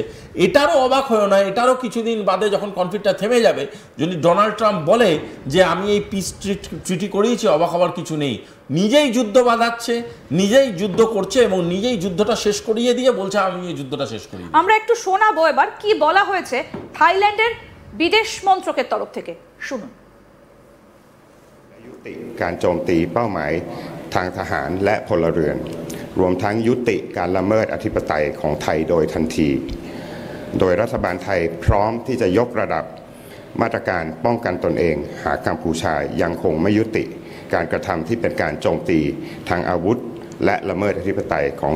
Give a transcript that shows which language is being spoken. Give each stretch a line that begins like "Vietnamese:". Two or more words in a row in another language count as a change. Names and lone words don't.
Bangla: এটারও অবাক হয় না, এটারও কিছুদিন বাদে যখন কনফ্লিক্টটা থেমে যাবে, যদি ডোনাল্ড ট্রাম্প বলে যে আমি এই
English: peace treaty
Bangla: করিয়েছি, অবাক হওয়ার কিছু নেই। নিজেই যুদ্ধ বাঁধাচ্ছে, নিজেই যুদ্ধ করছে এবং নিজেই যুদ্ধটা শেষ করিয়ে দিয়ে বলছে আমি এই যুদ্ধটা শেষ করি। আমরা একটু শোনাবো এবার কি বলা হয়েছে থাইল্যান্ডের বিদেশ মন্ত্রকের তরফ থেকে, শুনুন।
Thai: ยุติการโจมตีเป้าหมายทางทหารและพลเรือนรวมทั้งยุติการละเมิดอธิปไตยของไทยโดยทันทีโดยรัฐบาลไทยพร้อมที่จะยกระดับมาตรการป้องกันตนเองหากกัมพูชายังคงไม่ยุติการกระทำที่เป็นการโจมตีทางอาวุธและละเมิดอธิปไตยของ